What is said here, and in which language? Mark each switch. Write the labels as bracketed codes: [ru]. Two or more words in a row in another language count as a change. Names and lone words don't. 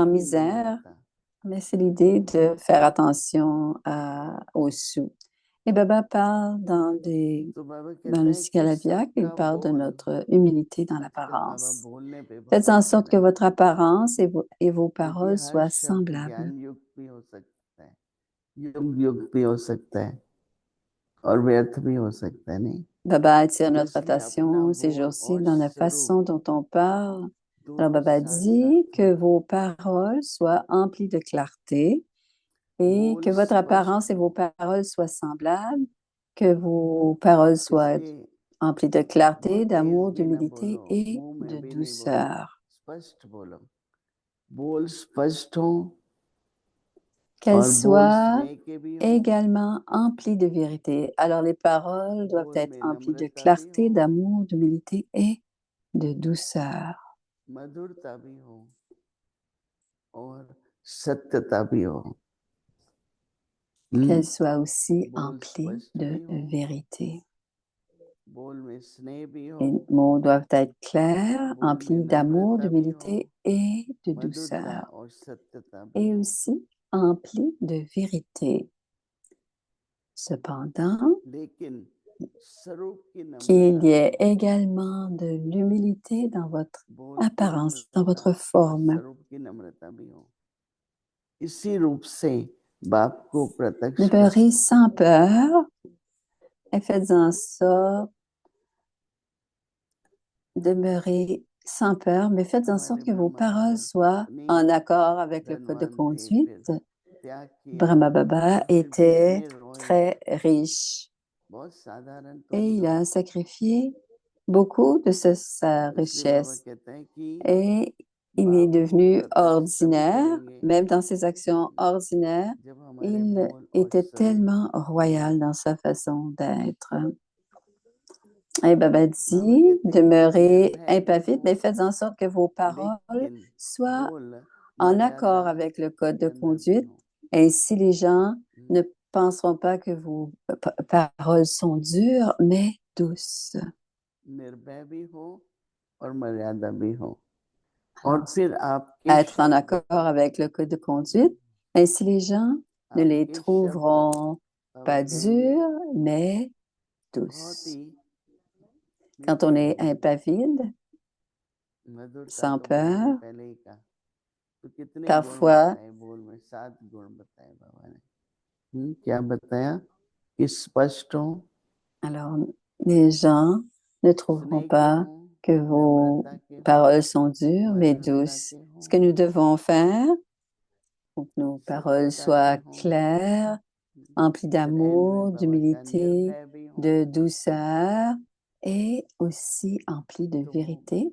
[hi] स्वरूप [fr] la [hi] की [fr] misère, [hi] नम्रता। [fr] mais c'est l'idée de faire attention aux sous. Et Baba parle [hi] तो बाबा [fr] dans [hi] कहते [fr] le [hi] हैं कि [fr] Sikalabiak, il [hi] सबका [fr] parle de [hi] बोल, [fr] notre humilité dans [hi] आजकल बाबा [fr] l'apparence. [hi] बोलने पे [fr] Faites [hi] बहुत [fr] en [hi] अड़ते [fr] sorte que [hi] रहते [fr] votre [hi] हैं, [fr] apparence et vos [hi] क्योंकि [fr] paroles [hi] हर [fr] soient [hi] शब्द [fr] semblables. [hi] ज्ञान युक्त भी हो सकता है, युग युक्त भी हो सकता है और व्यर्थ भी हो सकता है, नहीं? [fr] Baba attire [hi] तो [fr] notre [hi] इसलिए अपना [fr] attention ces [hi] बोल [fr] jours-ci [hi] और [fr] dans la [hi] स्वरूप [fr] façon dont on parle. Alors [hi] दोनों [fr] Baba [hi] साथ साथ [fr] dit que [hi] हो। [fr] vos paroles soient emplies de clarté et [hi] बोल [fr] que votre apparence [hi] स्पष्ट [fr] et [hi] हो, [fr] vos paroles soient semblables, que vos paroles soient [hi] इसलिए [fr] emplies de clarté, [hi] बहुत तेज [fr] d'amour, [hi] भी ना बोलो, [fr] d'humilité et [hi] मुंह [fr] de [hi] में भी नहीं बोलो, [fr] douceur. [hi] स्पष्ट बोलो। बोल स्पष्ट हो [fr] Qu'elles [hi] और बोल [fr] soient [hi] स्नेह के भी हो, [fr] également emplies de vérité. Alors les paroles doivent [hi] बोल [fr] être [hi] में [fr] emplies de [hi] नम्रता भी हो, [fr] clarté, d'amour, d'humilité et de douceur. [hi] मधुरता भी हो और सत्यता भी हो। [fr] Qu'elles soient aussi [hi] बोल [fr] emplies [hi] स्पष्ट [fr] de [hi] भी हो, [fr] vérité. [hi] बोल में स्नेह भी हो, [fr] Les mots doivent être clairs, [hi] बोल में [fr] emplis d'amour, [hi] नम्रता भी हो, [fr] d'humilité et de [hi] मधुरता [fr] douceur. [hi] और सत्यता भी [fr] Et [hi] हो। [fr] aussi emplis de vérité. Cependant, [hi] लेकिन स्वरूप की [fr] qu'il [hi] नम्रता [fr] y [hi] भी [fr] ait [hi] हो, [fr] également de l'humilité dans votre [hi] बोल की [fr] apparence, dans [hi] नम्रता [fr] votre [hi] और [fr] forme. [hi] स्वरूप की नम्रता भी हो। इसी रूप से बाप को प्रत्यक्ष कर [fr] Demeurez sans peur et faites en sorte, demeurez sans peur, mais faites en sorte [hi] हमारे [fr] que vos [hi] ब्रह्मा बाबा [fr] paroles soient [hi] इतनी [fr] en accord avec le code de [hi] धनवान थे, फिर [fr] conduite. [hi] त्याग किया [fr] Brahma Baba [hi] और फिर भी [fr] était [hi] इतने रोए, [fr] très riche [hi] बहुत साधारण [fr] et [hi] तुच्छ [fr] il [hi] हो। [fr] a sacrifié beaucoup de sa [hi] इसलिए बाबा [fr] richesse [hi] कहते हैं कि [fr] et il est [hi] बाप को [fr] devenu [hi] प्रत्यक्ष तभी [fr] ordinaire, [hi] करेंगे [fr] même dans ses actions ordinaires. [hi] जब हमारे [fr] Il [hi] बोल और [fr] était [hi] स्वरूप [fr] tellement royal dans [hi] नम्र [fr] sa façon d'être. Et Baba [hi] बाबा [fr] dit, [hi] कहते हैं कि [fr] demeurez [hi] निर्भय भी [fr] impavide, [hi] हो, [fr] mais faites en sorte que vos paroles [hi] लेकिन [fr] soient [hi] बोल [fr] en [hi] मर्यादा [fr] accord avec le code de [hi] नम्र भी [fr] conduite. [hi] हो। [fr] Ainsi, les gens ne penseront pas que vos paroles sont dures, mais douces. [hi] निर्भय भी हो और मर्यादा भी हो, और [fr] Alors, [hi] फिर आपके [fr] être en [hi] शब्द, [fr] accord avec le code de conduite. Ainsi, les gens ne les [hi] आपके शब्द [fr] trouveront [hi] बाबा [fr] pas [hi] कहेंगे [fr] dures, mais [hi] बहुत [fr] douces. [hi] ही [fr] Quand on [hi] मीठे [fr] est [hi] होंगे। [fr] impavide, [hi] मधुरता [fr] sans [hi] तो बाबा ने [fr] peur, [hi] पहले ही कहा, तो कितने गुण [fr] parfois, [hi] बताए बोल में, 7 गुण बताए बाबा ने। क्या बताया कि स्पष्ट हो, [fr] alors les gens ne trouveront [hi] स्नेह के [fr] pas [hi] हो, [fr] que vos paroles sont dures mais douces. Ce que nous devons faire pour que nos paroles soient claires, emplies d'amour, d'humilité, de douceur et aussi emplies de vérité.